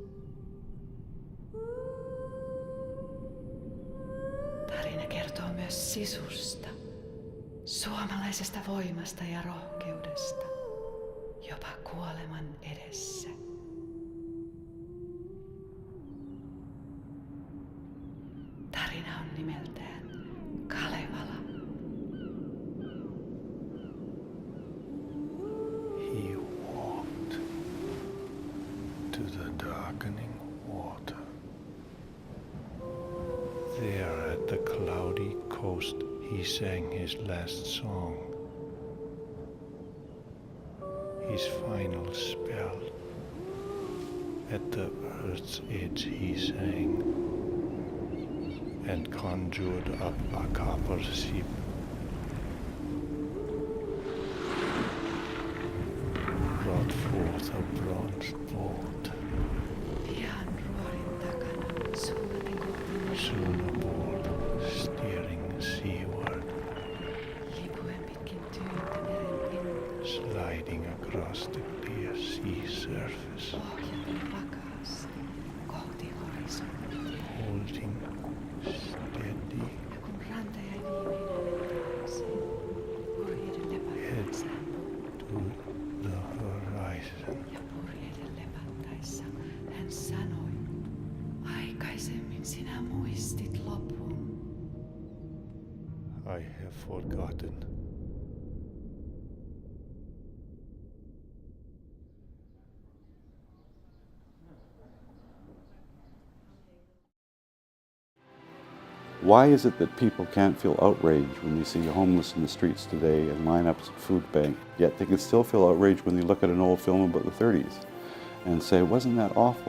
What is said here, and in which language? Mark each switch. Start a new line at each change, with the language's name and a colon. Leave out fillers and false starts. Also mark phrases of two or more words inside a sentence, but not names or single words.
Finnish: Tarina kertoo myös sisusta, suomalaisesta voimasta ja rohkeudesta, jopa kuoleman edessä. Tarina on nimeltään Kalevala.
English: He walked to the darkening water. closed, he sang his last song. His final spell. At the earth's edge he sang, and conjured up a copper ship. Brought forth a bronze boat.
Finnish: Pian ruorin takana suutin kohti
English: Soon aboard, steering seaward,
Finnish: lipuen pitkin tyyntä meren pintaa.
English: sliding across the clear sea surface,
Finnish: Ohjaten vakaasti kohti horisonttia.
English: holding steady,
Finnish: Ja kun ranta jäi viimein hänen taakse, purjeiden lepättäessään
English: to the horizon.
Finnish: ja purjeiden lepättäessä hän sanoi, aikaisemmin sinä muistit lopun.
English: I have forgotten. Why is it that people can't feel outrage when they see homeless in the streets today and lineups at food bank, yet they can still feel outrage when they look at an old film about the 30s and say, wasn't that awful?